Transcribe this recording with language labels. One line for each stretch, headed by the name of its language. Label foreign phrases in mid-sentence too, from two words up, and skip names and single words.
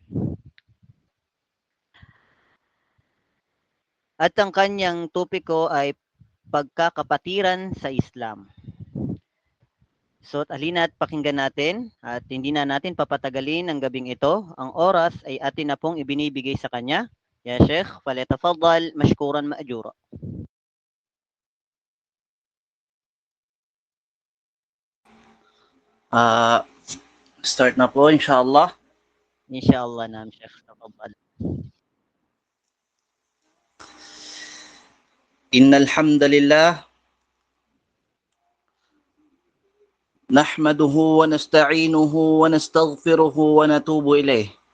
Filipino: At ang kanyang topiko ay pagkakapatiran sa Islam. So, halina't pakinggan natin at hindi na natin papatagalin ang gabing ito. Ang oras ay atin na pong ibinibigay sa kanya.
Arabic: يا شيخ، فليتفضل مشكورا مأجورا.
Filipino: Start na po, inshallah.
Arabic: إن شاء الله نعم شيخ، تفضل. إن الحمد لله نحمده ونستعينه ونستغفره ونتوب إليه.